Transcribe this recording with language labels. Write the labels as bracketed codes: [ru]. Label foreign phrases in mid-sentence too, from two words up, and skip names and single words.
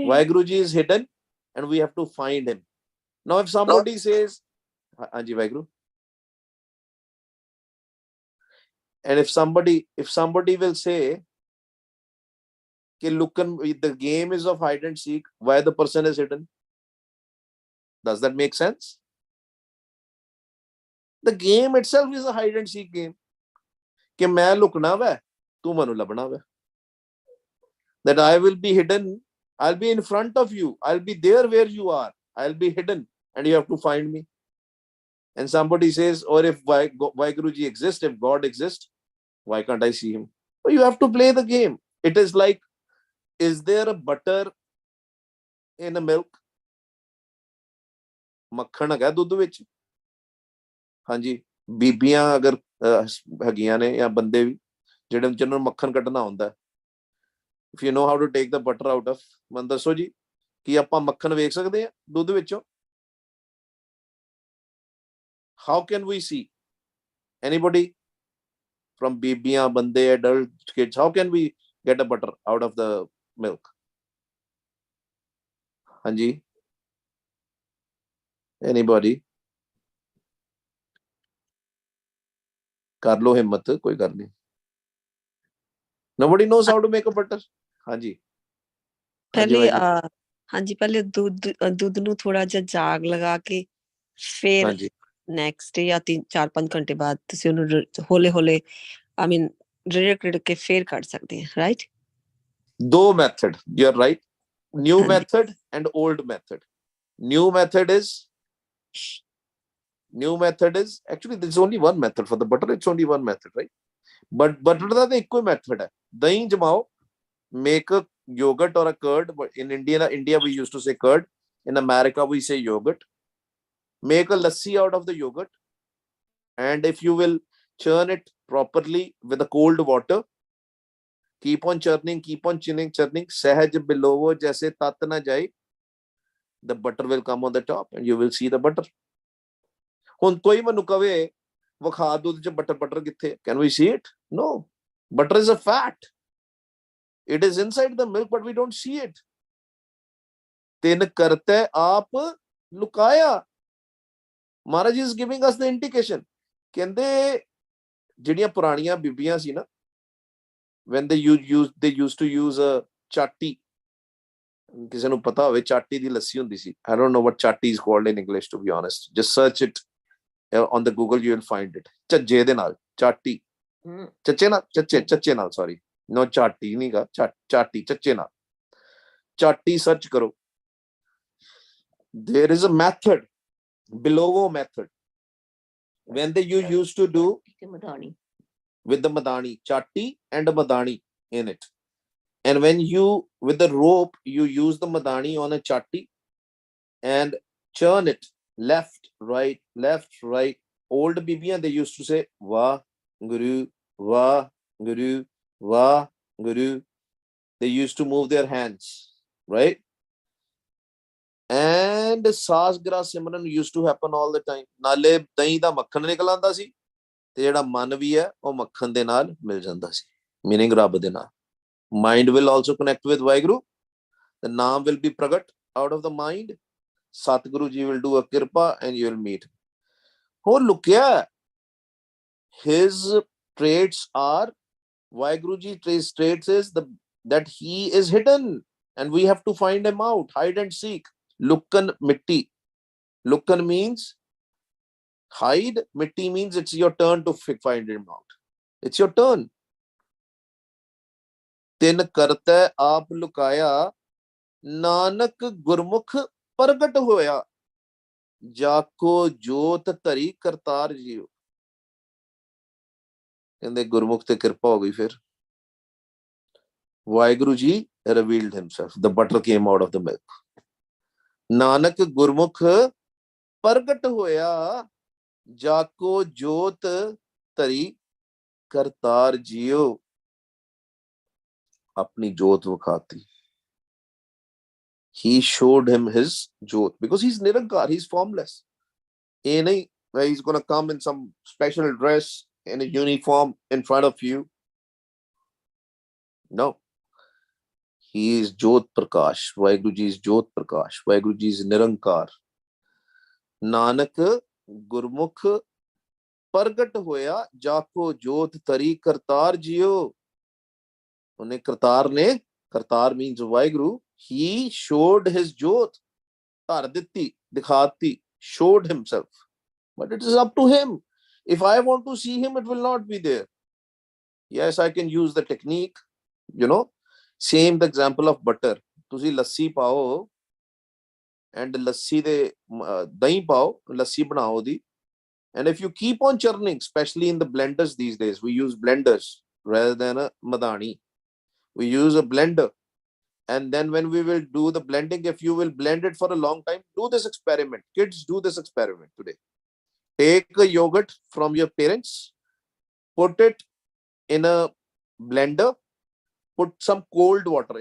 [en] Vaheguruji is hidden and we have to find him. Now if somebody says, [pa] Anji Vaheguru, [en] and if somebody will say कि Lukkan, the game is of hide and seek, why the person is hidden? Does that make sense? The game itself is a hide and seek game. [pa] ਕਿ ਮੈਂ ਲੁਕਣਾ ਵੈ, ਤੂੰ ਮੈਨੂੰ ਲੱਭਣਾ ਵੈ. [en] That I will be hidden, I'll be in front of you, I'll be there where you are, I'll be hidden and you have to find me. And somebody says, or if Vaheguruji exists, if God exists, why can't I see him? Well, you have to play the game. It is like, is there a butter in a milk? [pa] ਮੱਖਣ ਹੈਗਾ ਦੁੱਧ ਵਿੱਚ? ਹਾਂਜੀ, ਬੀਬੀਆਂ ਅਗਰ ਹੈਗੀਆਂ ਨੇ ਜਾਂ ਬੰਦੇ ਵੀ ਜਿਹੜੇ ਜਿਹਨਾਂ ਨੂੰ ਮੱਖਣ ਕੱਢਣਾ ਹੁੰਦਾ, [en] if you know how to take the butter out of, [pa] ਮੈਨੂੰ ਦੱਸੋ ਜੀ, ਕੀ ਆਪਾਂ ਮੱਖਣ ਵੇਖ ਸਕਦੇ ਆ ਦੁੱਧ ਵਿੱਚੋਂ? [en] How can we see? Anybody? From [pa] ਬੀਬੀਆਂ, ਬੰਦੇ, [en] adult, kids, how can we get a butter out of the milk? [pa] ਹਾਂਜੀ, anybody? [hi] कर लो हिम्मत, कोई कर नहीं. [en] Nobody knows how to make a butter. [pa] ਹਾਂਜੀ, ਪਹਿਲੇ ਹਾਂਜੀ, ਪਹਿਲੇ ਦੁੱਧ ਨੂੰ ਥੋੜਾ ਜਿਹਾ ਜਾਗ ਲਗਾ ਕੇ ਫਿਰ [en] next day [pa] ਜਾਂ 4-5 ਘੰਟੇ ਬਾਅਦ ਤੁਸੀਂ ਉਹਨੂੰ ਹੌਲੇ ਹੌਲੇ ਰਿੜਕ ਕੇ ਫਿਰ ਕੱਢ ਸਕਦੇ ਆ, ਰਾਈਟ? ਦੋ [en] method, you are right. New method and old method. New method is actually there's only one method for the butter. It's only one method, right? But butter [pa] ਦਾ ਤਾਂ ਇੱਕੋ ਹੀ method ਹੈ. ਦਹੀਂ ਜਮਾਓ, [en] make a yogurt or a curd. In India we used to say curd. In America we say yogurt. Make a lassi out of the yogurt, and if you will churn it properly with the cold water, keep on churning, [pa] ਸਹਜ ਬਿਲੋ ਜੈਸੇ ਤਤ ਨ ਜਾਇ, [en] the butter will come on the top and you will see the butter. [pa] ਹੁਣ ਕੋਈ ਮੈਨੂੰ ਕਹੇ ਵਖਾ ਦੁੱਧ ਚ butter ਕਿੱਥੇ? [en] Can we see it? [pa] No. [en] Butter is a fat. It is inside the milk, but we don't see it. [pa] ਤਿਨ ਕਰਤੈ ਆਪ ਲੁਕਾਇਆ. [en] Maharaj is giving us the indication. [pa] ਕਹਿੰਦੇ ਜਿਹੜੀਆਂ ਪੁਰਾਣੀਆਂ ਬੀਬੀਆਂ ਸੀ ਨਾ, [en] when they used to use a chatti. [pa] ਕਿਸੇ ਨੂੰ ਪਤਾ ਹੋਵੇ ਚਾਟੀ ਦੀ ਲੱਸੀ ਹੁੰਦੀ ਸੀ. [en] I don't know what chatti is called in English, to be honest. Just search it on the Google, you will find it. [pa] ਝੱਜੇ ਦੇ ਨਾਲ ਚਾਟੀ, ਚੱਚੇ ਨਾਲ, [en] sorry, no [pa] ਚਾਟੀ ਨਹੀਂ ਗਾ, ਚਾਟੀ ਚੱਚੇ ਨਾਲ, ਚਾਟੀ ਸਰਚ ਕਰੋ. [en] There is a method, Bilowo method, when they used to do with the madani, chatti and madani in it. And when you, with the rope, you use the madani on a chatti and churn it left, right. Old bibiyan, they used to say, Vah Guru, Vah Guru, Vah Guru. They used to move their hands, right? And ਸਾਸ ਗਰਾ ਸਿਮਰਨ used to happen all the time. [pa] ਨਾਲੇ ਦਹੀਂ ਦਾ ਮੱਖਣ ਨਿਕਲ ਆਉਂਦਾ ਸੀ ਤੇ ਜਿਹੜਾ ਮਨ ਵੀ ਹੈ ਉਹ ਮੱਖਣ ਦੇ ਨਾਲ ਮਿਲ ਜਾਂਦਾ ਸੀ, ਮੀਨਿੰਗ ਰੱਬ ਦੇ ਨਾਲ. [en] Mind will also connect with Vaheguru. The naam will be pragat out of the mind. Satguru ji will do a kirpa and you will meet. [pa] ਹੋ ਲੁਕਿਆ, [en] his traits are, Vaheguru ji traits is that he is hidden and we have to find him out, hide and seek. [pa] ਲੁਕਣ ਮਿੱਟੀ. [en] Lukkan means hide, mitti means it's your turn to find him out. It's your turn. [pa] ਤਿੰਨ ਕਰਤੈ ਆਪ ਲੁਕਾਇਆ, ਨਾਨਕ ਗੁਰਮੁਖ ਪ੍ਰਗਟ ਹੋਇਆ, ਜਾਕੋ ਜੋਤ ਧਰੀ ਕਰਤਾਰ ਜੀਓ. ਕਹਿੰਦੇ ਗੁਰਮੁਖ ਤੇ ਕਿਰਪਾ ਹੋ ਗਈ. ਫਿਰ ਵਾਹਿਗੁਰੂ ਜੀ [en] revealed himself. The butter came out of the milk. [pa] ਨਾਨਕ ਗੁਰਮੁਖ ਪ੍ਰਗਟ ਹੋਇਆ, ਜਾਕੋ ਜੋਤ ਧਰੀ ਕਰਤਾਰ ਜੀਓ. ਅਪਣੀ ਜੋਤ ਵਿਖਾਤੀ. [en] He showed him his jot because he's Nirankar, he's formless. He's going to come in some special dress in a uniform in front of you. No. He is Jot Prakash. Vaheguru ji is Jot Prakash. Vaheguru ji is Nirankar. [pa] ਨਾਨਕ ਗੁਰਮੁਖ ਪ੍ਰਗਟ ਹੋਇਆ, ਜਾਕੋ ਜੋਤ ਧਰੀ ਕਰਤਾਰ ਜੀਓ. ਉਹਨੇ ਕਰਤਾਰ ਨੇ, ਕਰਤਾਰ means Vaheguru, [en] he showed his jot, [pa] ਧਰ ਦਿੱਤੀ, ਦਿਖਾਤੀ, [en] showed himself. But it is up to him. If I want to see him, it will not be there. Yes, I can use the technique, same the example of butter. [pa] ਤੁਸੀਂ ਲੱਸੀ ਪਾਓ and ਲੱਸੀ ਦੇ ਦਹੀਂ ਪਾਓ, ਲੱਸੀ ਬਣਾਓ ਉਹਦੀ, [en] and if you keep on churning, especially in the blenders these days, we use blenders rather than a madani. We use a blender, and then when we will do the blending, if you will blend it for a long time, do this experiment. Kids, do this experiment today. Take a yogurt from your parents, put it in a blender, put some cold water.